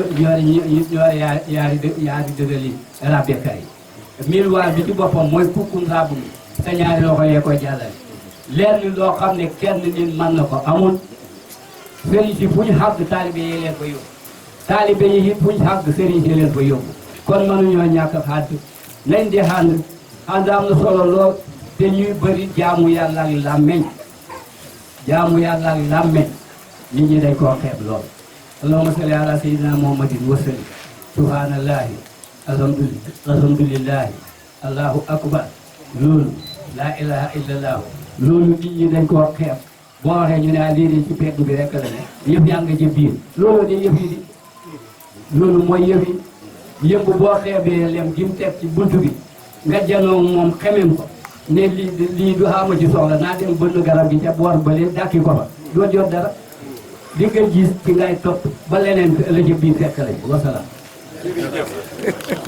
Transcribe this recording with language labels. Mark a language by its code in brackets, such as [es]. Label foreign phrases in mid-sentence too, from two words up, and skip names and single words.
[wo] yaari dëggali ràbbekaay yi miir waar bi ci boppam mooy kukkum ràbb mi sa ñaari loxo yee koy jàllale lenn loo xam ne kenn nit mën na ko amul sëriñ si fu ñu xàgg taalibe yi leen ko yóbbu taalibe yi it fu ñu xàgg sëriñ si leen ko yóbbu kon mënuñoo ñàkk xàdd nañ di ànd am na solo lool te ñuy bëri jaamu yàlla ak làmmeñ jaamu yàlla ak làmmeñ nit ñi dañ koo xeeb lool [ar] اللهم صل على سيدنا محمد وسلم سبحان الله الحمد لله الله أكبر [wo] loolu [ar] لا إله إلا الله [wo] loolu nit ñi dañ koo xeeb boo waxee ñu ne lii de ci pegg bi rek la ne yëf yaa nga ci biir loolu de yëf yi di loolu mooy yëf yi yëpp boo xeebee lem gi mu teg ci buntu bi nga janoo moom xemem ko ne lii du xaama ci soxla naa dem bënn garab gi ca boor ba leen dàkki ko fa doo jot dara di nga gis ci ngay topp ba leneen la ci biir fekk lañ wasalaam